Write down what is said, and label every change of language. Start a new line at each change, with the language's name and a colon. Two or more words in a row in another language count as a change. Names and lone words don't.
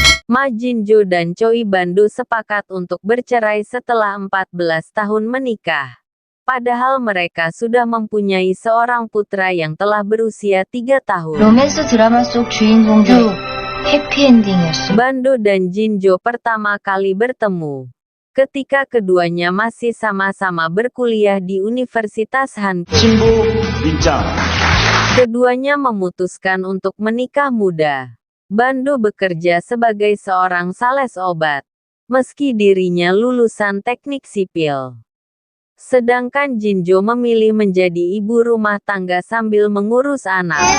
Indonesian: Ma Jinjo dan Choi Bando sepakat untuk bercerai setelah 14 tahun menikah. Padahal mereka sudah mempunyai seorang putra yang telah berusia 3 tahun.
Korean: 로맨스 드라마 속 주인공들 해피엔딩이었어.
Indonesian: Bando dan Jinjo pertama kali bertemu ketika keduanya masih sama-sama berkuliah di Universitas Hankook.
Korean: 신부 민짱.
Indonesian: Keduanya memutuskan untuk menikah muda. Bando bekerja sebagai seorang sales obat, meski dirinya lulusan teknik sipil. Sedangkan Jinjo memilih menjadi ibu rumah tangga sambil mengurus anak.